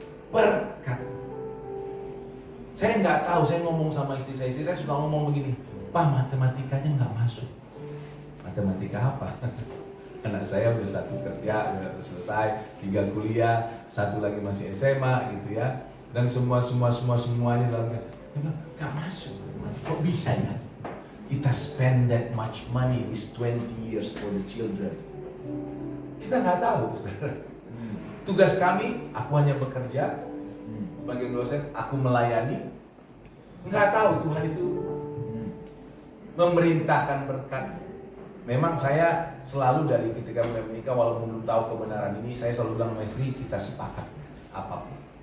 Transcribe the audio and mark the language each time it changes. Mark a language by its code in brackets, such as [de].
[id] Berkat. Saya nggak tahu, saya ngomong sama istri saya suka ngomong begini, Pak matematikanya nggak masuk. Matematika apa? Anak saya udah satu kerja, udah selesai, 3 kuliah, satu lagi masih SMA gitu ya. Dan semuanya dalam nggak masuk. Kok bisa ya? Kita [en] spend that much money this 20 years for the children. [id] Kita nggak tahu, saudara. Tugas kami, aku hanya bekerja. Sebagai dosen, aku melayani. Nggak tahu Tuhan itu memerintahkan berkat. Memang saya selalu dari ketika mulai menikah, walaupun belum tahu kebenaran ini, saya selalu bilang sama istri, kita sepakat apapun.